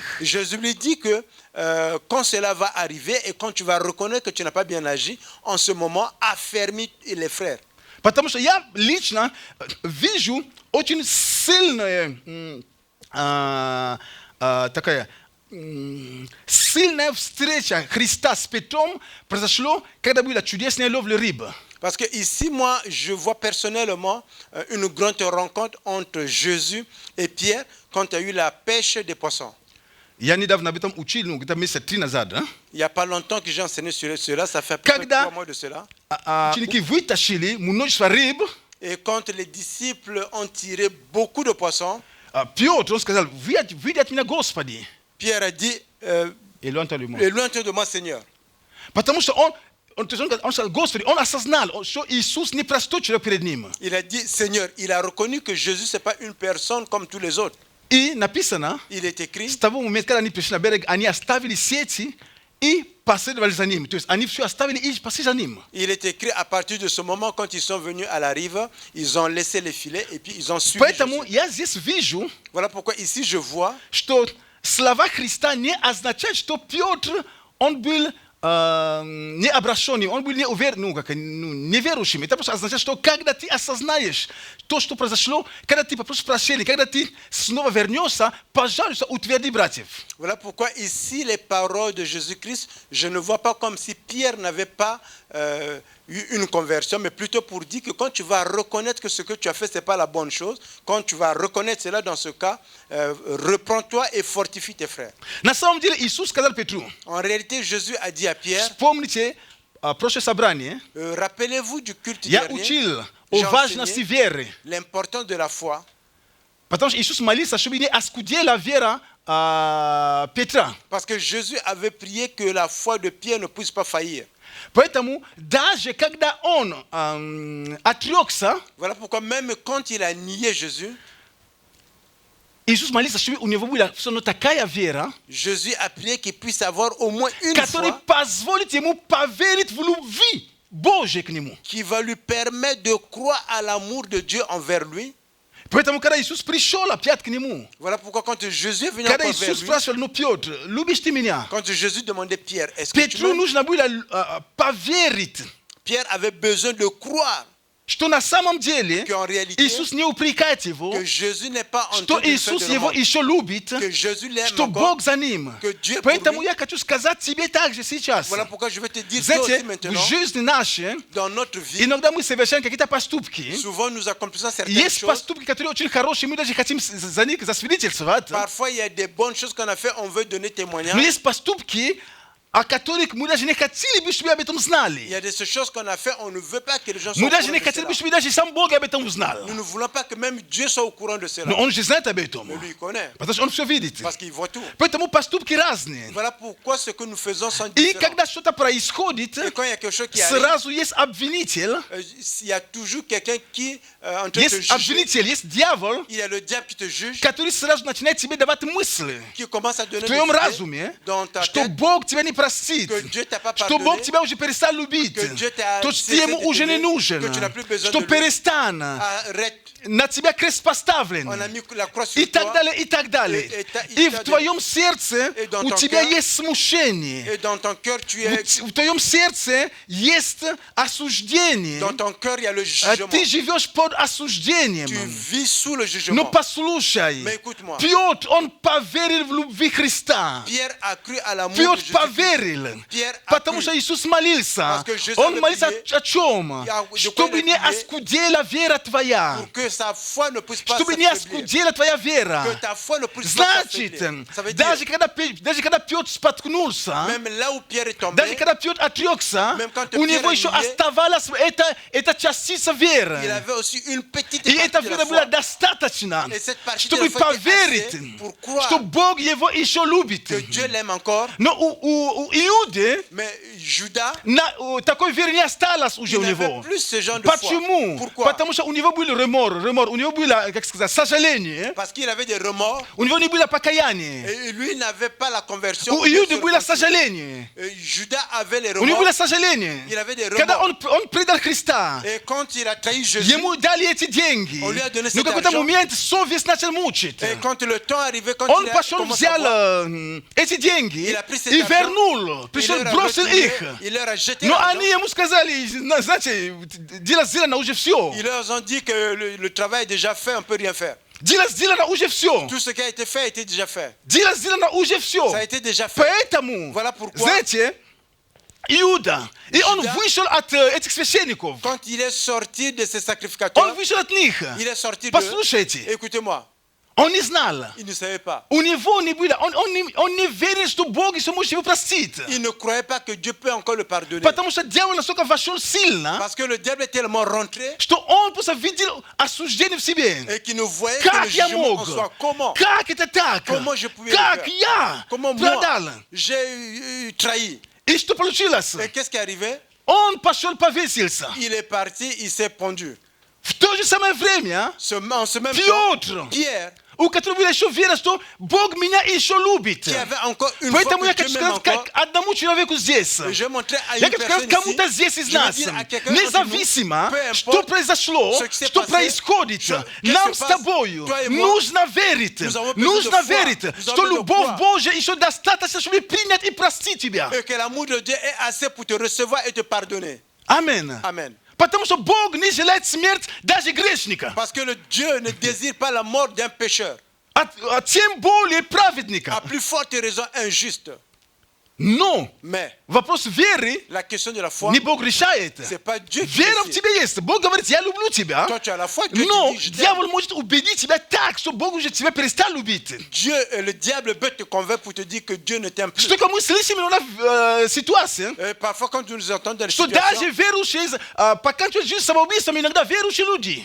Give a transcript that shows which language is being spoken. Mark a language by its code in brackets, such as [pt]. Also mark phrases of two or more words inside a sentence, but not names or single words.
[fr] Jésus lui dit que quand cela va arriver et quand tu vas reconnaître que tu n'as pas bien agi, en ce moment, affermis les frères. [ru] Потому что я лично вижу очень сильная такая сильная встреча Христа с Петром произошло, когда была чудесная ловля рыбы. [fr] Parce que ici, moi, je vois personnellement une grande rencontre entre Jésus et Pierre quand il y a eu la pêche des poissons. [ru] Я недавно об этом учил, где-то месяца 3 назад. [fr] Il n'y a pas longtemps que j'ai enseigné sur cela, ça fait à peu près 3 mois de cela. [ru] Ученики вытащили множество рыб. [fr] Et quand les disciples ont tiré beaucoup de poissons, [ru] Петр сказал, выйди от меня, Господи. [fr] Pierre a dit, Éloigne-toi de moi, Seigneur. [ru] Потому что он сказал, Господи, он осознал, что Иисус не простой человек перед ним. [fr] Il a dit, Seigneur, il a reconnu que Jésus, ce n'est pas une personne comme tous les autres. [ru] И написано, [fr] Il est écrit, [ru] с того момента, когда они пришли на берег, они оставили сети и последовали за ним. То есть они все оставили и пошли за ним. [fr] il est écrit à partir de ce moment, quand ils sont venus à la rive, ils ont laissé les filets et puis ils ont suivi [ru] Поэтому [fr] Jésus. [ru] я здесь вижу, [fr] Voilà pourquoi ici je vois [ru] что слова Христа не означают, что Петр, он был необращенный, он был неверующим. Это просто означает, что когда ты осознаешь то, что произошло, когда ты попросишь прощения, когда ты снова вернешься, пожалуйста, утверди братьев. [fr] Voilà pourquoi ici les paroles de Jésus-Christ, je ne vois pas comme si Pierre n'avait pas eu une conversion, mais plutôt pour dire que quand tu vas reconnaître que ce que tu as fait, ce n'est pas la bonne chose, quand tu vas reconnaître cela dans ce cas, reprends-toi et fortifie tes frères. [ru] На самом деле Иисус сказал Петру, [fr] En réalité, Jésus a dit à Pierre, [ru] вспомните прошлое собрание, [fr] rappelez-vous du culte [ru] я [fr] dernier, [ru] учил о [fr] j'ai [ru] важности [fr] enseigné [ru] веры. [fr] l'importance de la foi. [ru] Потому что Иисус молился, чтобы не оскудела вера Петра. [fr] Parce que Jésus avait prié que la foi de Pierre ne puisse pas faillir. [ru] Поэтому даже когда он отрекся, [fr] Voilà pourquoi même quand il a nié Jésus, [ru] Иисус молился, чтобы у него была такая вера, [fr] Jésus a prié qu'il puisse avoir au moins une [ru] которая [fr] foi [ru] позволит ему поверить в любви Божьей к нему. [fr] qui va lui permettre de croire à l'amour de Dieu envers lui. [ru] Поэтому, когда Иисус пришел опять к нему, [fr] Voilà pourquoi quand Jésus est venu [ru] когда [fr] encore vers [ru] Иисус [fr] lui, [ru] спрашивал, ну, Петр, любишь ты меня? [fr] quand Jésus demandait Pierre, est-ce que tu [ru] Петру [fr] m'aimes? [ru] нужно было поверить, [fr] Pierre avait besoin de croire [ru] что на самом деле [fr] qu'en réalité, [ru] Иисус не упрекает его, [fr] que Jésus n'est pas en [ru] что [fr] train de [ru] Иисус [fr] faire de [ru] его [fr] mal, [ru] еще любит, [fr] que Jésus l'aime [ru] что [fr] encore. [ru] Бог за ним. [fr] que Dieu [ru] Поэтому [fr] pour lui. [ru] я хочу сказать тебе также сейчас. [fr] Voilà pourquoi je vais te dire toi aussi [ru] Знаете, в [fr] maintenant, [ru] жизни нашей [fr] dans notre vie, [ru] иногда мы совершаем какие-то поступки. [fr] souvent nous accomplissons certaines [ru] Есть [fr] choses. [ru] поступки, которые очень хорошие, мы даже хотим за них засвидетельствовать. [fr] Parfois, il y a des bonnes choses qu'on a fait, on veut donner [ru] Но [fr] témoignage. [ru] есть поступки, о которых мы даже не хотели бы, чтобы об этом [fr] Il y [ru] знали. [fr] a des choses qu'on a fait, on ne veut pas que les gens soient [ru] Мы [fr] au [ru] даже [fr] courant [ru] не [fr] de [ru] хотели бы, [fr] cela. [ru] чтобы даже сам Бог об этом узнал. [fr] Nous ne voulons pas que même Dieu soit au courant de cela. [ru] Но Он же знает об этом. [fr] Mais lui, il connaît, [ru] Потому что Он все видит. [fr] parce qu'il voit tout. [ru] Поэтому поступки разные. [fr] Voilà pourquoi ce que nous faisons sont [ru] И [fr] différents. [ru] когда что-то происходит, [fr] Et quand il y a quelque chose qui arrive, [ru] сразу есть обвинитель. [fr] il y a toujours quelqu'un qui en train de te [ru] Есть [fr] juger. [ru] обвинитель, есть дьявол, [fr] Il y a le diable qui te juge, [ru] который сразу начинает тебе давать мысли [fr] qui commence à donner [ru] в [fr] des [ru] твоем [fr] idées [ru] разуме, [fr] dans ta [ru] что [fr] tête, [ru] Бог тебя не простит, [fr] que Dieu t'a pas [ru] что [fr] pardonné, [ru] Бог тебя уже перестал любить, [fr] que Dieu t'a [ru] что [fr] cessé [ru] ты ему [fr] de [ru] уже не [fr] t'aimer, [ru] нужен, [fr] que tu n'as plus besoin [ru] что [fr] de lui. [ru] перестань, [fr] arrête, [ru] на тебя крест поставлен, [fr] on a mis la croix sur [ru] и так [fr] toi, [ru] далее, и так далее. И в твоем сердце [fr] Et dans [ru] у [fr] ton [ru] тебя [fr] cœur, [ru] есть смущение, [fr] et dans ton cœur, tu es, [ru] в твоем сердце есть осуждение. [fr] dans ton cœur, il y a le jugement. [ru] Ты живешь под [fr] Tu [ru] осуждением. [fr] vis sous le [ru] Но [fr] jugement. [ru] послушай, [fr] Mais écoute-moi. [ru] Петр, он поверил в любви Христа. [fr] Pierre a cru à l'amour de [ru] Петр [fr] Jésus. [ru] поверил, [fr] Pierre a [ru] потому [fr] cru. [ru] что Иисус молился. [fr] Parce que Jésus [ru] Он [fr] avait [ru] молился [fr] prié. [ru] о чем? Чтобы не оскудела вера твоя. [fr] Pour que sa foi ne puisse pas [ru] Чтобы не [fr] s'affaiblir. [ru] оскудела твоя вера. [fr] Que ta foi ne puisse pas [ru] Значит, [fr] s'affaiblir. Ça veut dire, [ru] даже когда Петр споткнулся, [fr] même là où Pierre est tombé, [ru] даже когда Петр отрекся, [fr] Même quand [ru] у [fr] Pierre [ru] него [fr] a [ru] еще [fr] nié, [ru] оставалась эта частица [fr] il [ru] веры. [fr] avait aussi une petite [ru] И эта [fr] partie de [ru] вера [fr] la [ru] была [fr] foi. [ru] достаточно, [fr] Et cette partie [ru] чтобы [fr] de la foi était [ru] поверить, [fr] assez pour croire [ru] что Бог его еще любит. [fr] que Dieu l'aime encore. [ru] Но у Иуды [fr] Mais Judas [ru] такой вернее сталось уже [fr] il [ru] у [fr] n'avait [ru] него. [fr] plus ce genre de foi. [ru] Почему? [fr] Pourquoi? [ru] Потому что у него был ремор, у него было, как сказать, сожаление, [fr] Parce qu'il avait des remords [ru] у него не было покаяния. [fr] et lui n'avait pas la conversion. [ru] У Иуды было сожаление. [fr] Judas avait les [ru] У него было [fr] remords. [ru] сожаление. [fr] Il avait des [ru] Когда [fr] remords. [ru] он предал Христа, [fr] Et quand il a trahi Jésus, [ru] ему дали эти деньги. [fr] On lui a donné [ru] Но [fr] cet [ru] какой-то [fr] argent. [ru] момент совесть начал мучить. [fr] et quand le temps arrivait, quand [ru] Он [fr] il a [ru] пошел, [fr] commencé à [ru] взял [fr] voir, [ru] эти деньги [fr] Il a pris cet [ru] и [fr] argent. [ru] вернул. [fr] il [ru] Пришел, [fr] leur a [ru] бросил [fr] retourné, [ru] их. [fr] il leur a jeté [ru] Но [fr] l'argent. [ru] они ему сказали, знаете, дело сделано уже все. [fr] Ils leur ont dit que le travail est déjà fait, on ne peut rien faire. [ru] Дело сделано уже все. [fr] Tout ce qui a été fait a été déjà fait. [ru] Дело сделано уже все. [fr] Ça a été déjà fait. [ru] Поэтому, [fr] Voilà pourquoi, [ru] знаете, Иуда, и он [fr] Judas, [ru] вышел от этих священников. [fr] quand il est sorti de ces [ru] Он [fr] sacrificateurs, [ru] вышел от них. [fr] il est sorti d'eux. [ru] Послушайте, [fr] Écoutez-moi, [ru] он не знал. [fr] il ne savait pas. [ru] У него не было, он не верил, что Бог еще может его простить. [fr] Il ne croyait pas que Dieu peut encore le pardonner. [ru] Потому что дьявол настолько вошел сильно, [fr] Parce que le diable est tellement rentré [ru] что он просто видел осуждение в себе. [fr] et qu'il ne voyait que [ru] Как [fr] le [ru] я [fr] jugement en [ru] мог? [fr] soi. Comment? [ru] Как это так? [fr] Comment je pouvais le [ru] Как [fr] faire? [ru] я [fr] Comment [ru] продал? [fr] moi, j'ai trahi. [ru] И что получилось? [fr] Et qu'est-ce qui est arrivé? [ru] Он пошел повесился. [fr] Il est parti, il s'est pendu. [ru] В то же самое время [fr] En ce même temps, [ru] Петр, [fr] Pierre, [ru] у которого была еще вера, что Бог меня еще любит. [fr] qui avait encore une [ru] Поэтому [fr] fois [ru] я [fr] que [ru] хочу [fr] Dieu m'aime [ru] сказать [fr] encore, [ru] как одному человеку здесь. [fr] je vais montrer à [ru] Я [fr] une [ru] хочу сказать [fr] personne [ru] кому-то [fr] ici, [ru] здесь из [fr] je vais [ru] нас, [fr] dire à quelqu'un d'entre nous, [ru] независимо, [fr] peu [ru] что [fr] importe [ru] произошло, [fr] ce qui s'est [ru] что [fr] passé, [ru] происходит, [fr] qu'est-ce [ru] нам [fr] qui [ru] с [fr] se passe, [ru] тобою [fr] toi et moi, [ru] нужно верить, [fr] nous avons besoin [ru] нужно [fr] de foi, [ru] верить, [fr] nous [ru] что [fr] avons besoin de [ru] любовь [fr] foi. [ru] Божья еще достаточно, чтобы принять и простить тебя. [fr] et que l'amour de Dieu est assez pour te recevoir et te pardonner. [ru] Аминь. [fr] Amen. [ru] Потому что Бог не желает смерть даже грешника, [fr] Parce que le Dieu ne désire pas la mort d'un pécheur, [ru] а тем более [fr] à [ru] праведника. [fr] plus forte raison injuste. [ru] Но [fr] Mais [ru] вопрос веры [fr] la question de la foi, [ru] не Бог решает. [fr] c'est pas Dieu qui [ru] Вера в [fr] décide. [ru] тебе есть. Бог говорит, я люблю тебя. [fr] Toi, tu as la foi, Dieu [ru] Но [fr] te dit, je t'aime. [ru] дьявол может убедить тебя так, что Бог уже тебя перестал любить. [fr] Dieu, le diable peut te convaincre pour te dire que Dieu ne t'aime plus. [ru] Что мы слышим на ситуации, [fr] Et parfois, quand nous entendons dans les [ru] что [fr] situations, [ru] даже верующие, покончивают жизнь самоубийством, иногда верующие люди.